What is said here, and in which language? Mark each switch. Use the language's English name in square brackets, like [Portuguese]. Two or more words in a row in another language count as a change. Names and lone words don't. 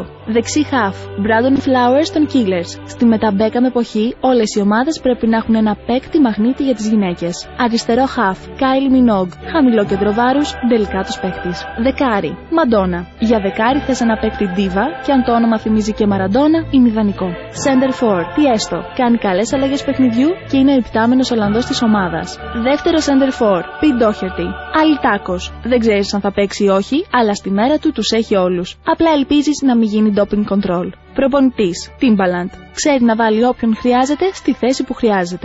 [Greek] Δεξί half Brandon Flowers των Killers. Στη μεταμπέκαμ εποχή, όλες οι ομάδες πρέπει να έχουν ένα παίκτη μαγνήτη για τις γυναίκες. Αριστερό half Kylie Minogue, χαμηλό κέντρο βάρους, ντελικάτος παίκτης. Δεκάρι Madonna. Για δεκάρι θες ένα παίκτη diva και αν το όνομα θυμίζει και Maradona, είναι ιδανικό. [English] Center for Tiesto. [Greek] Κάνει καλές αλλαγές παιχνιδιού και είναι ο υπτάμενος Ολλανδός της ομάδας. Δεύτερο [English] center for [Greek] Pete Doherty. Αλιτάκος. Δεν ξέρεις αν θα παίξει ή όχι, αλλά στη μέρα του τους έχει όλους. Απλά ελπίζεις να μην γίνει [English] doping control. [Greek] Προπονητής Timbaland. Ξέρει να βάλει όποιον χρειάζεται στη θέση που χρειάζεται.